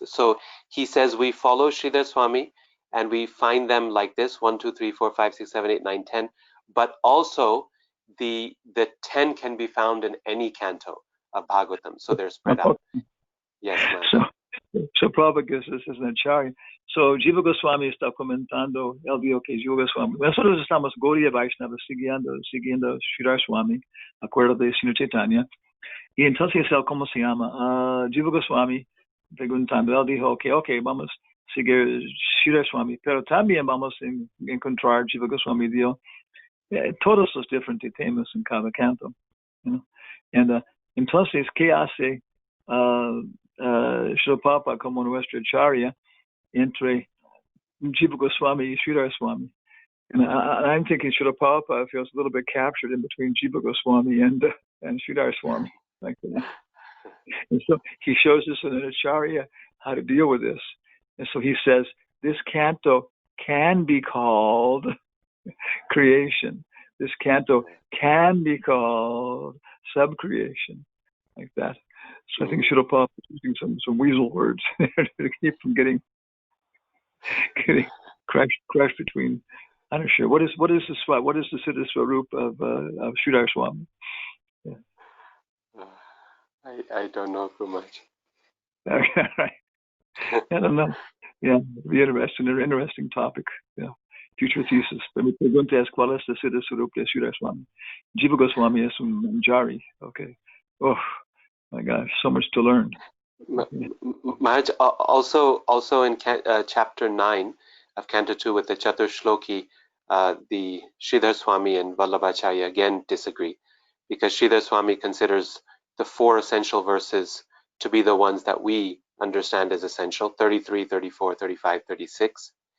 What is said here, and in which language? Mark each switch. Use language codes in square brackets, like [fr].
[en] So he says we follow Sridhar Swami and we find them like this: 1, 2, 3, 4, 5, 6, 7, 8, 9, 10. But also the 10 can be found in any canto of Bhagavatam, so they're spread out. Yes, Maharaj. So Prabhupada gives us as an acharya. [es] So Jiva Goswami está comentando, él dijo que Jiva Goswami, nosotros estamos Gaudiya Vaishnava siguiendo Sridhar Swami, acuerdo de Sri Chaitanya. Y entonces él, ¿cómo se llama? Jiva Goswami preguntando, él dijo que okay, vamos a seguir Sridhar Swami, pero también vamos a encontrar, Jiva Goswami dijo, todos los diferentes temas en cada canto. And entonces, ¿qué hace Srila Prabhupada como nuestro acharya entre Jiva Goswami y Sridhar Swami? [en] And I'm thinking Srila Prabhupada feels a little bit captured in between Jiva Goswami and Sridhar Swami. Like that. And so he shows us in an acharya how to deal with this. And so he says, this canto can be called creation. This canto can be called subcreation, like that. So I think Srila Prabhupada is using some weasel words to keep from getting crushed between. I'm not sure. What is the Siddha Swarup of Sridhar Swami? Yeah. I don't know too much. Okay, right. I don't know. Yeah, it'd be interesting topic. Yeah. Future thesis. [es] Me preguntas cuál es la Siddha Swarup de Sridhar Swami. Jiva Goswami es un manjari. Okay. [en] Oh my gosh, so much to learn. Maharaj, also in chapter 9 of Canto 2 with the Chatur Shloki, the Sridhar Swami and Vallabhacharya again disagree, because Sridhar Swami considers the 4 essential verses to be the ones that we understand as essential, 33, 34, 35, 36.